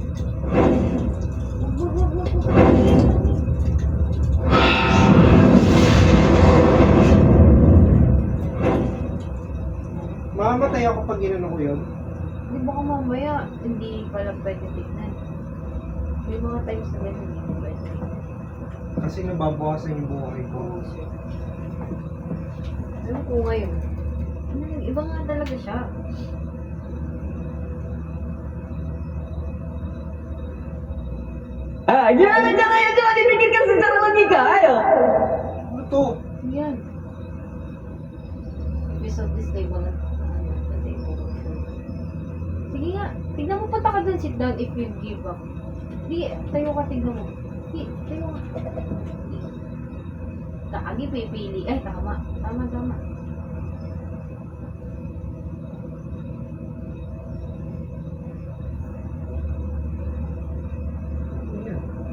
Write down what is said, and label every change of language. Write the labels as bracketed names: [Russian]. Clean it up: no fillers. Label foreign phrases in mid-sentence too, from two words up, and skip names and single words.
[Filipino] Mamamatay ako pag ginano ko yun. Di ba kung mamaya, hindi pala pwede tignan. May mga times na ganun, hindi pwede. Kasi nababawasan yung buhay ko. Oo, sir. Alam ko ngayon, ano yun, iba nga talaga siya. [Indonesian] Gimana caranya coba dipikirkan secara logika, ayo. [Filipino] Ano to? Yan. [English] Episode this day, [Filipino] wala. Sige nga, tignan mo, punta ka dun, [English] sit down if you give up. [Filipino] Di, tayo ka, tignan mo. Di, tayo ka. Kagi, pipili. Ay, tama. Tama, tama. Ayan.